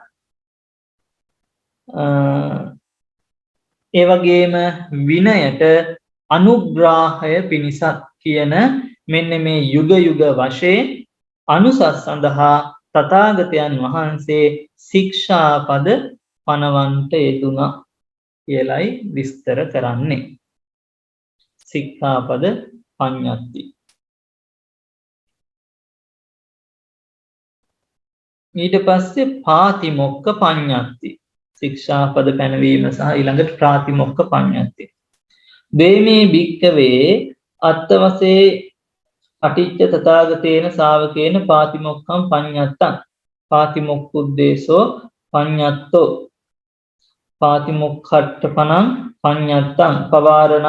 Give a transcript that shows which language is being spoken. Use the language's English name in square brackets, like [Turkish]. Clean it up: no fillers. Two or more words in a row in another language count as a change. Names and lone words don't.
[Sinhala] ඒ වගේම විනයට අනුග්‍රාහය පිණිසත් කියන මෙන්න මේ යුග යුග වශයෙන් අනුසස් සඳහා තථාගතයන් වහන්සේ ශික්ෂාපද පනවන්ට යෙදුණා කියලයි විස්තර කරන්නේ [Pali] සික්ඛාපද පඤ්ඤත්ති [Sinhala] ඊට පස්සේ [Pali] පාතිමොක්ඛ පඤ්ඤත්ති [Sinhala] ශික්ෂාපද පැනවීම සහ ඊළඟට [Pali] ප්‍රාතිමොක්ඛ පඤ්ඤත්ති දේමේ භික්ඛවේ අත්තවසේ අටිච්ච තථාගතේන ශාවකේන පාතිමොක්ඛං පඤ්ඤත්තං පාතිමොක්ඛුද්දේශෝ පඤ්ඤත්තෝ පාතිමොක්ඛට්ඨපනං පඤ්ඤත්තං පවාරණා